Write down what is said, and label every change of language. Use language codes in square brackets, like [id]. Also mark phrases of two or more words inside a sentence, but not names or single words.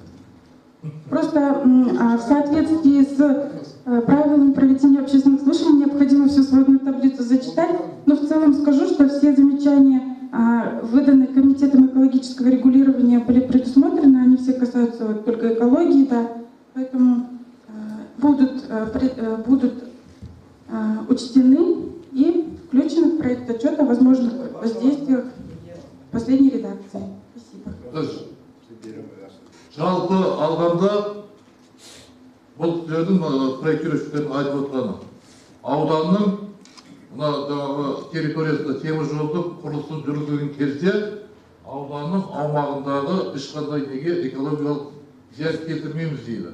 [ru] Просто в соответствии с правилами проведения общественных слушаний необходимо всю сводную таблицу зачитать, но в целом скажу, что все замечания, выданные Комитетом экологического регулирования, были предусмотрены, они все касаются только экологии, да, поэтому будут учтены и включены в проект отчета о возможных воздействиях последней редакции. Спасибо. [kk] Жалпы алғанда бұл сіздердің проектировщиктердің айтып отырғаны ауданның мына жаңағы территориясында темір жолдың құрылысын жүргізген кезде ауданның аумағындағы ешқандай неге экологиялық зиян келтірмейміз дейді.